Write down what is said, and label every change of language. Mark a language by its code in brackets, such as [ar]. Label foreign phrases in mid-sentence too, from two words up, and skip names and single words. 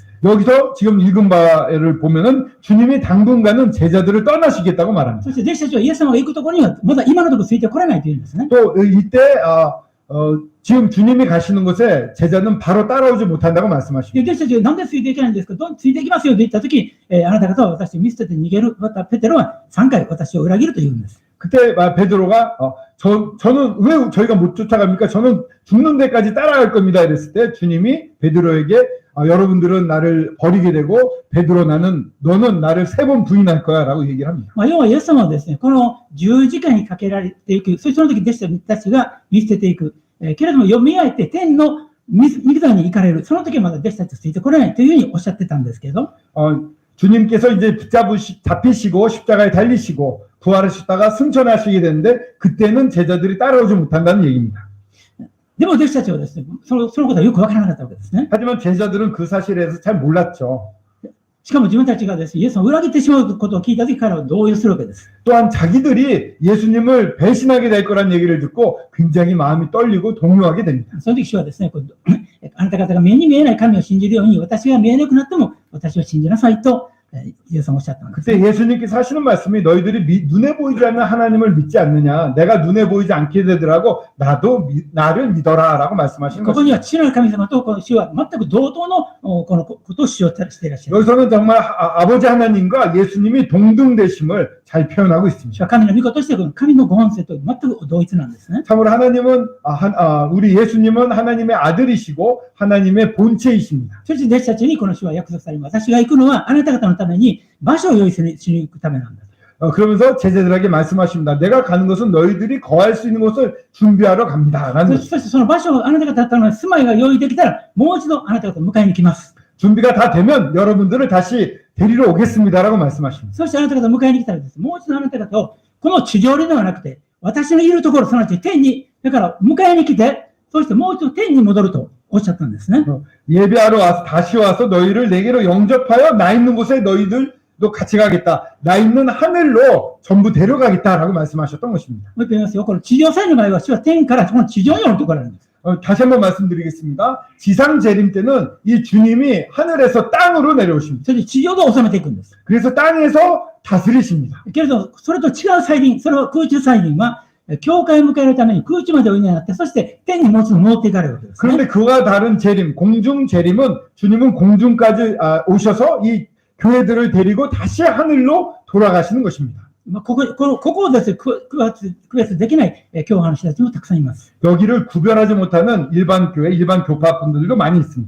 [ko] 여기서 지금 읽은 바를 보면은 주님이 당분간은 제자들을 떠나시겠다고 말합니다. [ja] そして弟子たちはイエス様が行くところにはまだ今のところついてこれないというんですね。 [ko] 또 이때 지금 주님이 가시는 곳에 제자는 바로 따라오지 못한다고 [ja] で [ko] 말씀하십니다. [ja] 弟子たちがなんでついていけないんですか、ついていきますよと言ったとき、あなた方は私を見捨てて逃げる、またペテロは3回私を裏切ると言うんです。 [ko] 그때 베드로가 저는 왜 저희가 못 쫓아갑니까? 저는 죽는 데까지 따라갈 겁니다. 이랬을 때 주님이 베드로에게 여러분들은 나를 버리게 되고 베드로 너는 나를 3번 부인할 거야 라고 얘기를 합니다. [ja] 要はイエス様はですね、この十字架にかけられていく、その時弟子たちが見捨てていく、けれども蘇って天の御座に行かれる、その時はまだ弟子たちとついてこれないというふうにおっしゃってたんですけど、 [ko] 주님께서 이제 잡히시고 십자가에 달리시고 부활하셨다가 승천하시게 되는데 그때는 제자들이 따라오지 못한다는 얘기입니다. [ja] でも弟子たちはですね、そのことはよくわからなかったわけですね。 [ko] 하지만 제자들은 그 사실에 대해서 잘 몰랐죠. [ja] しかも自分たちがですね、イエスを裏切ってしまうことを聞いた時から動揺するわけです。 [ko] 또한 자기들이 예수님을 배신하게 될 거란 얘기를 듣고 굉장히 마음이 떨리고 동요하게 됩니다. [ja] その時主はですね、あなた方が目に見えない神を信じるように、私が見えなくなっても私を信じなさいと、イエスさんおっしゃったんです。 [ko] 그때 예수님께서 하시는 말씀이 너희들이 눈에 보이지 않는 하나님을 믿지 않느냐, 내가 눈에 보이지 않게 되더라고 나도 나를 믿어라 라고 말씀하시는 [ja] ここには [ko] 것입니다. [ja] 父なる神様とこの主は全く同等のこのことを主張していらっしゃる。 [ko] 여기서는 정말 아버지 하나님과 예수님이 동등되심을 잘 표현하고 [ja] 主 [ko] 있습니다. [ja] は神の御子としてこの神のご本性と全く同一なんですね。 [ko] 참으로 하나님은 우리 예수님은 하나님의 아들이시고 하나님의 본체이십니다. [ja] そして弟子たちにこの主は約束されます。私が行くのはあなた方のために場所を用意しに行くためなんだ。 [ko] 그러면서 제자들에게 말씀하십니다. 내가 가는 것은 너희들이 거할 수 있는 곳을 준비하러 갑니다. 라는 [ja] そしてその場所をあなた方の住まいが用意できたらもう一度あなた方を迎えに来ます。 [ko] 준비가 다 되면 여러분들을 다시 데리러 오겠습니다라고 말씀하십니다. [ja] そしてあなた方を迎えに来たらです、もう一度あなた方をこの地上ではなくて私のいるところ、すなわち天に、だから迎えに来て、そしてもう一度天に戻るとおっしゃったんですね。 [ko] 예배하러 와서 다시 와서 너희를 내게로 영접하여 나 있는 곳에 너희들도 같이 가겠다. 나 있는 하늘로 전부 데려가겠다라고 말씀하셨던 것입니다. [ja] もう一回言いますよ。この地上祭の場合は主は天からこの地上に降りてこられるんです。 [ko] 다시 한번 말씀드리겠습니다. 지상 재림 때는 이 주님이 하늘에서 땅으로 내려오십니다. [ja] それで地上で治めていくんです。 [ko] 그래서 땅에서 다스리십니다. [ja] けれど、それと違う再臨、それは空中再臨は、教会を迎えるために空中までおいでになって、そして天にもう一度戻っていかれるわけです、ね。 [ko] 그런데 그와 다른 재림, 공중 재림은 주님은 공중까지 오셔서 이 교회들을 데리고 다시 하늘로 돌아가시는 것입니다. [ja] ここをですね、区別できない教派の人たちもたくさんいます。 [ko] 여기를 구별하지 못하는 일반 교회, 일반 교파 분들도 많이 있습니다.